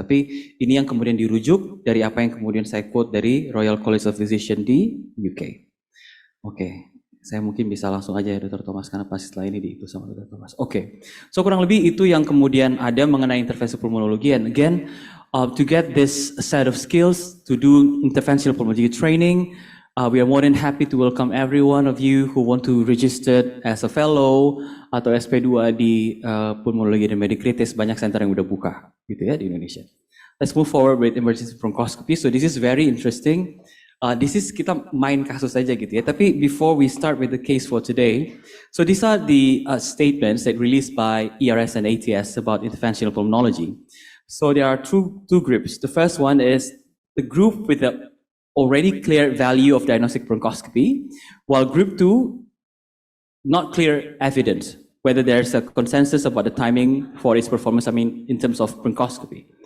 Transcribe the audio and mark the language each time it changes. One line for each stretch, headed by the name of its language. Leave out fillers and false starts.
Indonesian: Tapi ini yang kemudian dirujuk dari apa yang kemudian saya quote dari Royal College of Physicians di UK. Oke, saya mungkin bisa langsung aja ya Dr. Thomas karena pasti setelah ini diikut sama Dr. Thomas. Oke, so kurang lebih itu yang kemudian ada mengenai intervensi pulmonologi.
English: And again, to get this set of skills to do interventional pulmonology training, we are more than happy to welcome every one of you who want to register as a fellow
Indonesian: atau SP2 di pulmonologi dan medikritis. Banyak center yang udah buka gitu ya di Indonesia.
English: Let's move forward with emergency bronchoscopy. So this is very interesting. This is
Indonesian: kita main kasus aja gitu ya. Tapi
English: before we start with the case for today, so these are the statements that released by ERS and ATS about interventional pulmonology. So there are two groups. The first one is the group with the already clear value of diagnostic bronchoscopy, while group 2, not clear evidence, whether there's a consensus about the timing for its performance, I mean, in terms of bronchoscopy.